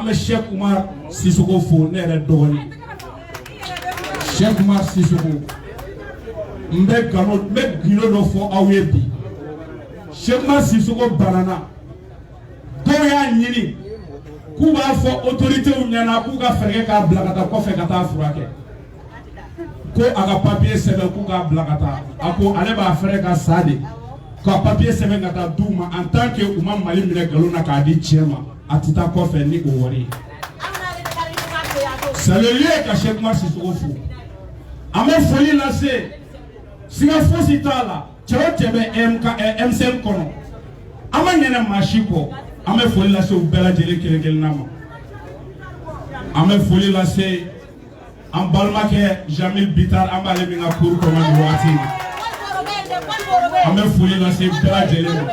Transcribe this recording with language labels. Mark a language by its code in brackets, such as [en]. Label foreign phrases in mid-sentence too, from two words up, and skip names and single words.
[bm] bɛ Cheikh Oumar Sissoko fo ne yɛrɛ dɔgɔnin Cheikh Oumar Sissoko n bɛ gindo dɔ fɔ aw ye bi Cheikh Oumar Sissoko banana dɔw y'a ɲini k'u b'a fɔ autoritéw ɲɛna k'u ka fɛɛrɛ k'a bila ka taa kɔfɛ ka taa furakɛ ko a ka papier sɛbɛn k'u k'a bila ka taa a ko ale b'a fɛɛrɛ ka sa de ka papier sɛbɛn ka taa d'u ma [fr] en tant que [bm] u ma Mali minɛ nkalon na k'a di cɛ ma a tɛ taa kɔfɛ ni o wari ye [fr] c'est le lieu [bm] ka Cheikh Oumar Sissoko fo an bɛ foli lase siga fosi t'a la cɛ o cɛ bɛ M5 kɔnɔ an ma ɲinɛ maa si kɔ an bɛ foli lase u bɛɛ lajɛlen kelen kelenna ma an bɛ foli lase an balimakɛ Jamil Bitar an b'ale min ka cour kɔnɔ nin wagati in na an bɛ foli lase bɛɛ lajɛlen ma